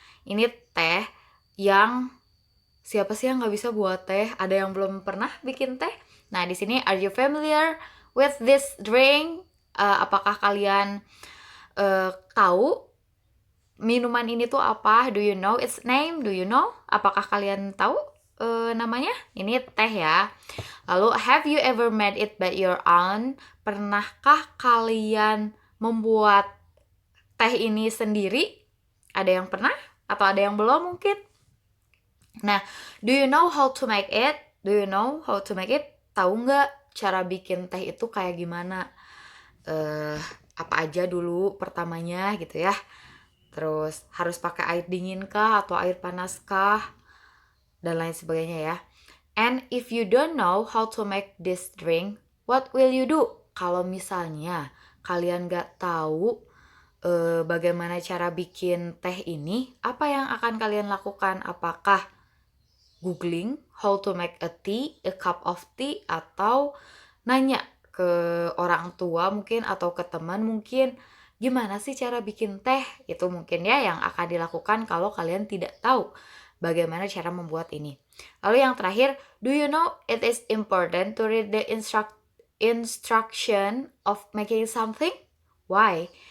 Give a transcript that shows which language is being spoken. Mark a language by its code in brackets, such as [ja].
[id] Ini teh yang siapa sih yang nggak bisa buat teh? Ada yang belum pernah bikin teh? Nah, di sini [en] are you familiar with this drink? [id] Apakah kalian tahu minuman ini tuh apa? [en] Do you know its name? Do you know? [id] Apakah kalian tahu namanya? Ini teh ya. [en] Lalu, have you ever made it by your own? [id] Pernahkah kalian membuat teh ini sendiri? Ada yang pernah? Atau ada yang belum mungkin? [en] Nah, do you know how to make it? Do you know how to make it? [id] Tahu nggak cara bikin teh itu kayak gimana? Apa aja dulu pertamanya gitu ya. Terus harus pakai air dingin kah atau air panas kah, dan lain sebagainya ya. [en] And if you don't know how to make this drink, what will you do? [id] Kalau misalnya kalian gak tahu bagaimana cara bikin teh ini, apa yang akan kalian lakukan? Apakah googling [en] how to make a tea, a cup of tea, [id] atau nanya ke orang tua mungkin atau ke teman mungkin, gimana sih cara bikin teh? Itu mungkin ya yang akan dilakukan kalau kalian tidak tahu bagaimana cara membuat ini. Lalu yang terakhir, [en] do you know it is important to read the instruction of making something? Why?